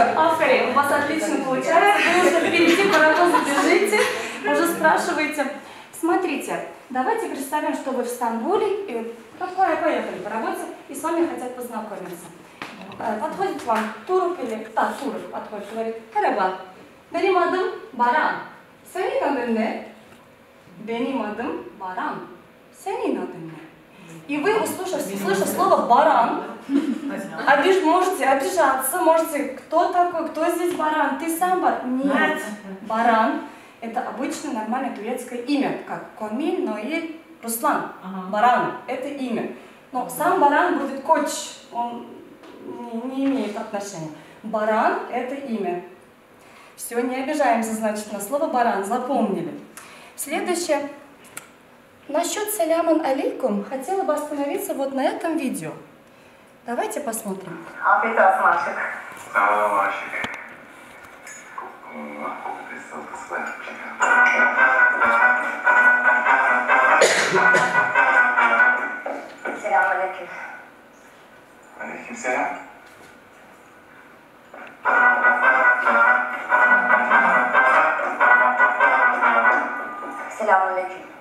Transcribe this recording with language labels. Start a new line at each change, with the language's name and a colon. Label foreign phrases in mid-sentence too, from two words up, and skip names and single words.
Russian: Афри, у вас отлично получается. Вы уже впереди паровоза бежите, уже спрашиваете. Смотрите, давайте представим, что вы в Стамбуле, и поехали по работе, и с вами хотят познакомиться. Подходит вам турок или... турок подходит, говорит:
Turkish: «Merhaba, benim adım Baran. Senin adın ne?» «Benim adım Baran. Senin adın ne?»
Russian: И вы, услышав слово «баран», можете обижаться, можете: «Кто такой? Кто здесь баран? Ты сам баран?» Нет, баран – это обычное нормальное турецкое имя, как Комиль, Ноиль, Руслан. Баран – это имя. Но сам баран будет коч, он не имеет отношения. Баран – это имя. Все, не обижаемся, значит, на слово «баран», запомнили. Следующее. Насчет
Arabic: سلامٌ عليكم
Russian: хотела бы остановиться вот на этом видео. Давайте посмотрим.
Turkish: Afiyet olsun aşık. Sağ olun aşık. Selamünaleyküm. Aleykümselam. Selamünaleyküm.